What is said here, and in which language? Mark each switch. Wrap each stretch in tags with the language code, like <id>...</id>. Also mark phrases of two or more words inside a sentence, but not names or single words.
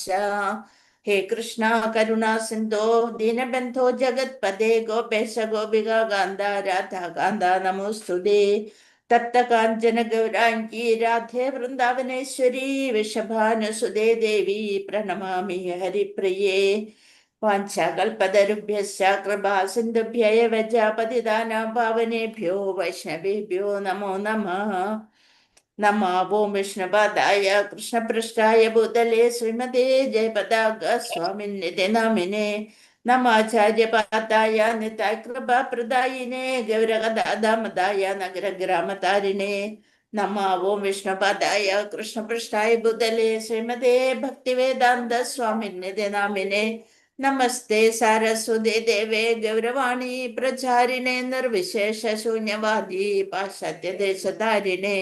<sa>ഹേ കൃഷ്ണ കരുണാ സിന്ധോ ദീനബന്ധോ ജഗത്പദേ ഗോപേശ ഗോപിക കാന്ത രാധാകാന്ത നമോസ്തുതേ. തപ്ത കാഞ്ചന ഗൗരാംഗീ രാധേ വൃന്ദാവനേശ്വരി വൃഷഭാനുസുതേ ദേവി പ്രണമാമി ഹരിപ്രിയേ. വാഞ്ചാകൽപതരുഭ്യശ്ച കൃപാ സിന്ധുഭ്യൈവ ച പതിതാനാം പാവനേഭ്യോ വൈഷ്ണവേഭ്യോ നമോ നമഃ. നമോ ഓം വിഷ്ണുപാദായ കൃഷ്ണപൃഷ്ഠായ ഭൂതലേ ശ്രീമതേ ജയപതാക സ്വാമിനിധി നാമിനേ നമാചാര്യപാദായ നിതായ കൃപാപ്രദായിനേ ഗൗരഗദാമദായ നഗരഗ്രാമതാരിണേ. നമോ ഓം വിഷ്ണുപാദായ കൃഷ്ണപൃഷ്ഠായ ഭൂതലേ ശ്രീമതേ ഭക്തിവേദാന്ത സ്വാമിനിധി നാമിനേ നമസ്തേ സാരസ്വതേ ദേവേ ഗൗരവാണി പ്രചാരിണേ നിർവിശേഷ ശൂന്യവാദി പാശ്ചാത്യദേശധാരിണേ.</sa>